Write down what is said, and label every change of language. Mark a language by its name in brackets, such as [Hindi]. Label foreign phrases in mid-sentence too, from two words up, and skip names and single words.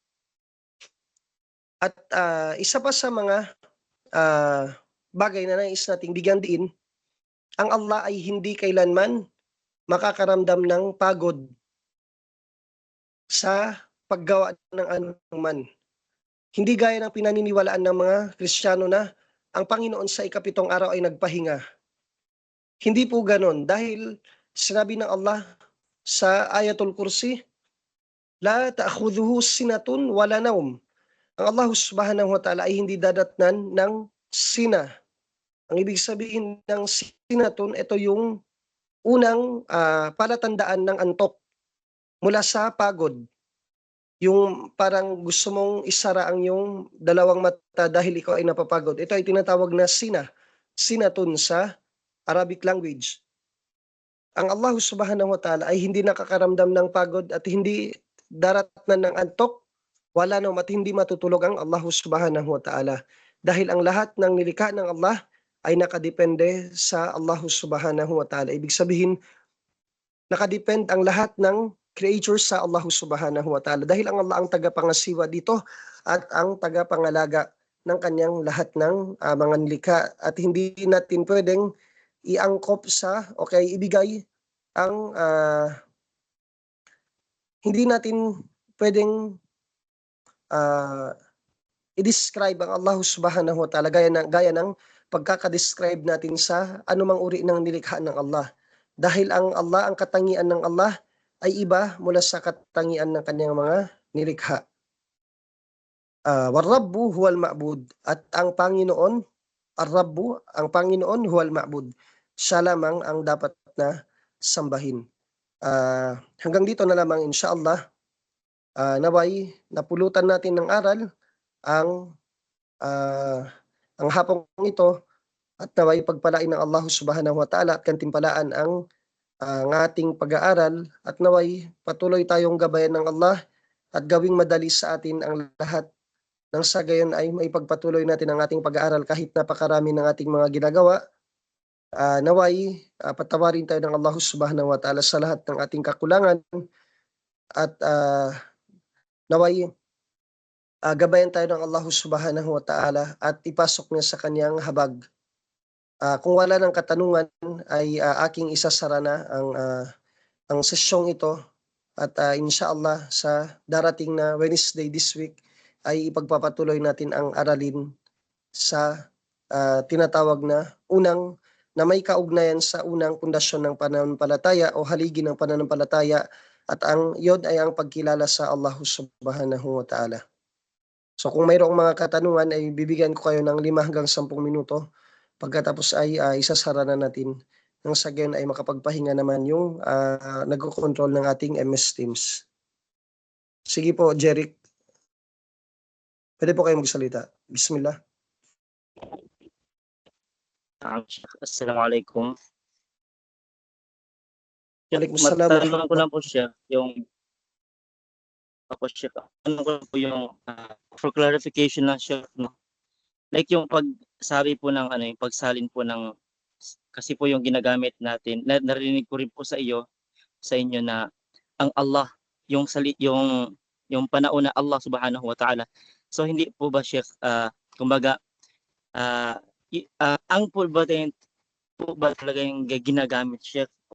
[Filipino] At isa pa sa mga bagay na nais nating bigyan diin, ang Allah ay hindi kailanman makakaramdam ng pagod sa paggawa ng anuman. Hindi gaya ng pinaniniwalaan ng mga Kristiyano na ang Panginoon sa ika-7 araw ay nagpahinga. Hindi po ganon, dahil sinabi ng Allah sa Ayatul Kursi, [Arabic] لا تأخذه سنة ولا نوم. [Filipino] Ang [Arabic] الله سبحانه وتعالى [Filipino] ay hindi dadatnan ng sina. Ang ibig sabihin ng sinatun, ito yung unang palatandaan ng antok mula sa pagod. Yung parang gusto mong isara ang yung dalawang mata dahil ikaw ay napapagod. Ito ay tinatawag na sinatun sa [English] Arabic language. [Filipino] Ang [Arabic] الله سبحانه وتعالى [Filipino] ay hindi nakakaramdam ng pagod at hindi daratnan ng antok, wala naman, at hindi matutulog ang [Arabic] الله سبحانه وتعالى. [Filipino] Dahil ang lahat ng nilikha ng Allah ay nakadepende sa [Arabic] الله سبحانه وتعالى. [Filipino] Ibig sabihin, nakadepend ang lahat ng creatures sa [Arabic] الله سبحانه وتعالى. [Filipino] Dahil ang Allah ang tagapangasiwa dito at ang tagapangalaga ng kanyang lahat ng mga nilikha. At hindi natin pwedeng iangkop sa ibigay ang hindi natin pwedeng i-describe ang [Arabic] الله سبحانه وتعالى [Filipino] gaya ng pagkaka-describe natin sa anumang uri ng nilikha ng Allah. Dahil ang katangian ng Allah ay iba mula sa katangian ng kanyang mga nilikha. [Arabic] ورب هو المعبود, [Filipino] at ang Panginoon, ar-Rabbu, ang Panginoon [Arabic] هو المعبود. [Filipino] Siya lamang ang dapat na sambahin. Hanggang dito na lamang insyaallah. Naway napulutan natin ng aral ang hapong ito, at naway pagpalain ng [Arabic] الله سبحانه وتعالى [Filipino] at kantimpalaan ang ating pag-aaral, at naway patuloy tayong gabayan ng Allah at gawing madali sa atin ang lahat, nang sa gayon ay maipagpatuloy natin ang ating pag-aaral kahit napakarami ng ating mga ginagawa. Naway patawarin tayo ng [Arabic] الله سبحانه وتعالى [Filipino] sa lahat ng ating kakulangan, at naway gabayan tayo ng [Arabic] الله سبحانه وتعالى [Filipino] at ipasok niya sa kanyang habag. Kung wala ng katanungan ay aking isasara na ang sesyong ito, at insyaallah sa darating na [English] Wednesday this week [Filipino] ay ipagpapatuloy natin ang aralin sa tinatawag na may kaugnayan sa unang pundasyon ng pananampalataya o haligi ng pananampalataya, at ang yun ay ang pagkilala sa [Arabic] الله سبحانه وتعالى. [Filipino] So kung mayroong mga katanungan ay bibigyan ko kayo ng 5 hanggang 10 minuto. Pagkatapos ay isasara na natin, nang sa gayon ay makapagpahinga naman yung nagko-control ng ating MS Teams. Sige po, Jeric. Pwede po kayong magsalita. Bismillah. Assalamualaikum. Waalaikumsalam. Matanong ko lang po siya yung [English] for clarification [Filipino] lang siya, no? Like yung pagsabi po ng yung pagsalin po ng, kasi po yung ginagamit natin, narinig ko rin po sa inyo na ang Allah, yung panahon na Allah subhanahu wa ta'ala. So hindi po ba, Sheikh, kumbaga ang po ba talaga yung ginagamit, Sheikh,